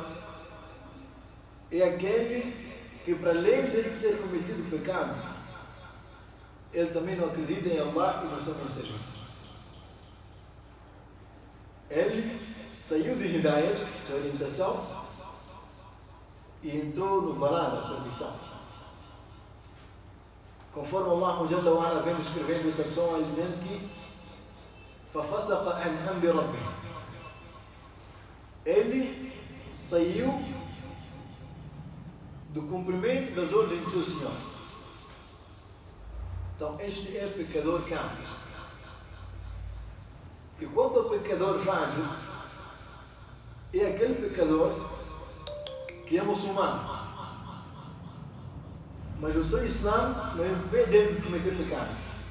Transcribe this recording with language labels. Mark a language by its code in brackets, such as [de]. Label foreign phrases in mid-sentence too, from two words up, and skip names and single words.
[pt] É aquele que, para além de ter cometido pecado, ele também não acredita em Allah e no seu mensageiro. Ele saiu de Hidayat, da orientação, e entrou no balá da perdição. Conforme [ar] الله جل وعلا [pt] vem descrevendo essa pessoa, ele dizendo que [ar] فَفَسَقَ عَنْ أَمْرِ رَبِّهِ. [pt] Ele saiu do cumprimento das ordens do seu Senhor. Então este é pecador kafir. E quanto ao pecador fágil, é aquele pecador que é muçulmano, mas o seu Islã não impede ele de cometer pecados.